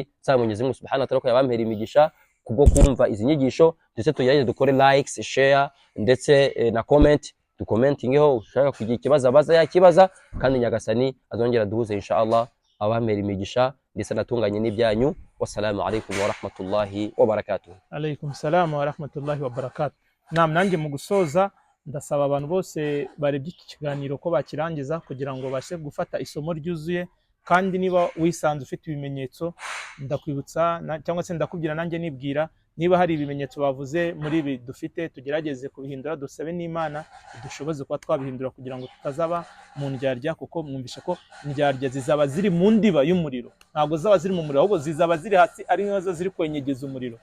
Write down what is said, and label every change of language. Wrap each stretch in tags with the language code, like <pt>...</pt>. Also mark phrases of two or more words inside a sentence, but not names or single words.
<rw>Nsaba</rw> <sw>Mwenyezi Mungu</sw> <ar>سبحانه وتعالى</ar> <rw>ko yabampera imigisha kubwo kumva izi nyigisho, ndetse tugerageze dukore likes, share ndetse na comment, dukomentingeho ushaka kugira ikibazo abaza yakibaza, kandi Nyagasani azongera duhuze</rw> <ar>إن شاء الله,</ar> <rw>abampera imigisha ndetse natunganye n'ibyanyu.</rw> <ar>والسلام عليكم ورحمة الله وبركاته. عليكم السلام ورحمة الله وبركاته.</ar> <rw>Nanjye mu gusoza ndasaba abantu bose barebye iki kiganiro ko bakirangiza kugira ngo bashe gufata isomo ryuzuye. Kandi niba wisanze ufite ibimenyetso, ndakwibutsa cyangwa se ndakubwira nanjye nibwira, niba hari ibimenyetso bavuze muri ibi dufite, tugerageze kubihindura, dusabe n'Imana idushoboze kuba twabihindura kugira ngo tutazaba mu ndyarya, kuko mwumvishe ko indyarya zizaba ziri mu ndiba y'umuriro, ntabwo zaba ziri mu muriro, ahubwo zizaba ziri hasi ari nazo ziri kwenyegeza umuriro.</rw>